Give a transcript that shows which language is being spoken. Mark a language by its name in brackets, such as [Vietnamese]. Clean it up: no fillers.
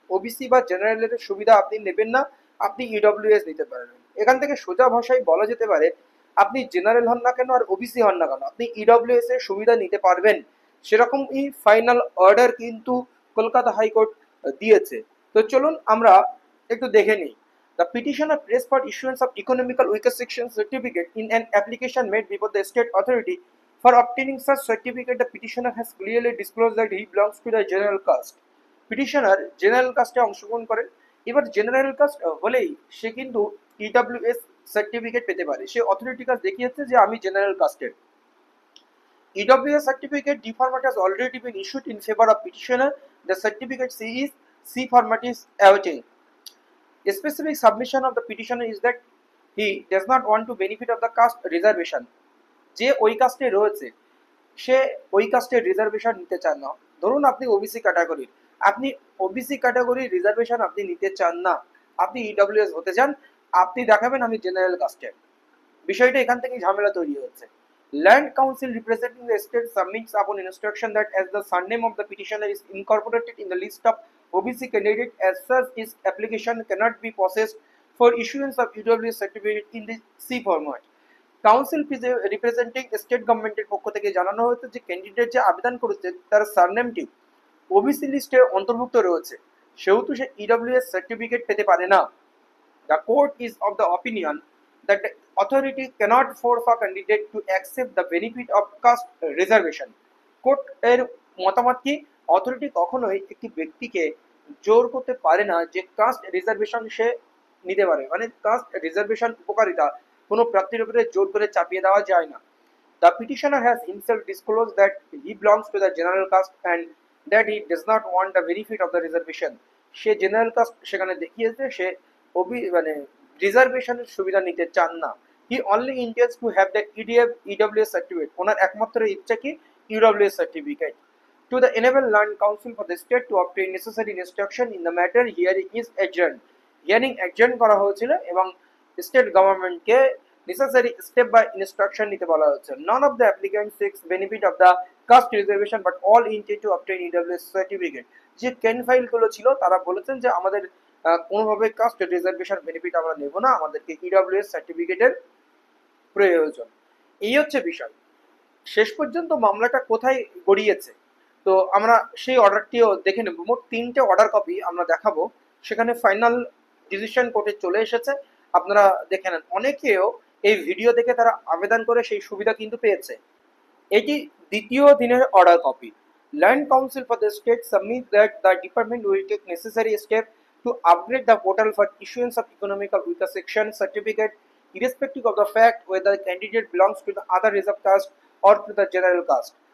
[Bangla] OBC বা জেনারেলের সুবিধা আপনি নেবেন না, আপনি ইডব্লিউএস নিতে পারবেন। এখান থেকে সোজা ভাষায় বলা যেতে পারে আপনি জেনারেল হন না কেন আর ওবিসি হন না কেন আপনি ইডব্লিউএস এর সুবিধা নিতে পারবেন। সেরকমই ফাইনাল অর্ডার কিন্তু কলকাতা হাইকোর্ট দিয়েছে। তো চলুন আমরা একটু দেখে নিই। [English] The petitioner pressed for issuance of economical weaker section certificate in an application made before the state authority. For obtaining such certificate, the petitioner has clearly disclosed that he belongs to the general caste. [Bangla] Petitioner general caste অংশগ্রহণ করেন। এবার general caste হলেই সে কিন্তু EWS certificate পেতে পারে। সে authority কাজ দেখিয়েছে যে আমি জেনারেল কাস্টের। [English] EWS certificate D format has already been issued in favor of petitioner. The certificate C format is awaiting. A specific submission of the petitioner is that he does not want to benefit of the caste reservation. [Bangla] যে ওই কাস্টে রয়েছে সে ওই কাস্টের reservation নিতে চান না। ধরুন আপনি ওবিসি ক্যাটাগরির, আপনি ওবিসি ক্যাটাগরির রিজার্ভেশন আপনি নিতে চান না, আপনি ইডব্লিউএস হতে চান, আপনি দেখাবেন আমি জেনারেল কাস্টের। বিষয়টা এখান থেকেই ঝামেলা তৈরি হচ্ছে। [English] Land Council representing the state submits upon instruction that as the surname of the petitioner is incorporated in the list of OBC candidate, as such his application cannot be processed for issuance of EWS certificate in the C format. [Bangla] Council representing state গভর্নমেন্টের পক্ষ থেকে জানানো হয়েছে যে candidate যে আবেদন করেছে তার সারনেমটি ওবিসি লিস্টে অন্তর্ভুক্ত রয়েছে, সেহেতু সে ইডব্লিউএস সার্টিফিকেট পেতে পারে না। [English] The court is of the opinion that the authority cannot force a candidate to accept the benefit of caste reservation. [Bangla] Court এর মতামত কি, অথরিটি কখনোই একটি ব্যক্তিকে জোর করতে পারে না যে কাস্ট রিজার্ভেশন সে নিতে পারে, মানে কাস্ট রিজার্ভেশন উপকারিতা কোনো প্রার্থীর উপরে জোর করে চাপিয়ে দেওয়া যায় না। [English] The petitioner has himself disclosed that he belongs to the general caste and that he does not want the benefit of the reservation. [Bangla] Say general caste সেখানে দেখিয়েছে, সে মানে রিজার্ভেশনের সুবিধা নিতে চান না। [English] He only intends to have the EWS certificate. [Bangla] ওনার একমাত্র ইচ্ছা কি EWS certificate. [English] To the enable Land Council for the state to obtain necessary instruction in the matter, hearing is adjourned. [Bangla] Hearing adjourn করা হয়েছিল এবং স্টেট গভর্নমেন্টকে [English] necessary step by instruction [Bangla] নিতে বলা হচ্ছে। [English] None of the applicants seeks benefit of the caste reservation but all intend to obtain EWS certificate. [Bangla] যে can file গুলো ছিল তারা বলেছেন যে আমাদের কোনোভাবে কাস্ট রিজার্ভেশন বেনিফিট আমরা নেব না, আমাদেরকে ইডব্লিউএস সার্টিফিকেটের প্রয়োজন। এই হচ্ছে বিষয়। শেষ পর্যন্ত মামলাটা কোথায় গড়িয়েছে তো আমরা সেই অর্ডারটিও দেখে নেব। মোট 3টে অর্ডার কপি আমরা দেখাবো, সেখানে ফাইনাল ডিসিশন কোর্টে চলে এসেছে, আপনারা দেখে নেন। অনেকেও এই ভিডিও দেখে তারা আবেদন করে সেই সুবিধা কিন্তু পেয়েছে। এটি দ্বিতীয় দিনের order copy. [English] Land council for the state submit that the department will take necessary step to upgrade the portal for issuance of economical weaker section certificate irrespective of the fact whether the candidate belongs to the other reserved caste or to the general caste.